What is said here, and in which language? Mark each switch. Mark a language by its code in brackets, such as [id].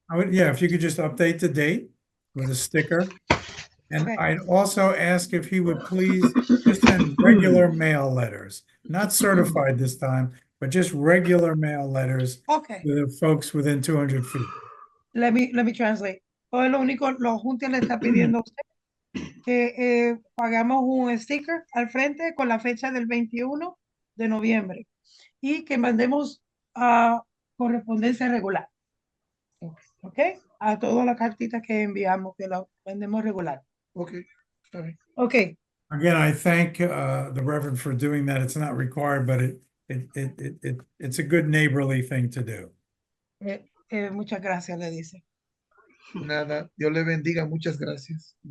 [en] yeah, if you could just update the date with a sticker. And Okay. I'd also ask if he would please just send regular mail letters, not certified this time, but just regular mail letters Okay, to the folks within 200 feet. let me translate. [es] Todo lo único, los Junta le está pidiendo a usted que pagamos un sticker al frente con la fecha del 21 de noviembre y que mandemos correspondencia regular. ¿Ok? A todas las cartitas que enviamos, que la mandemos regular. Okay, está bien. [en] Ok, Again, I thank the Reverend for doing that. It's not required, but it's a good neighborly thing to do. [es] muchas gracias, le dice. Nada, Dios le bendiga, muchas gracias.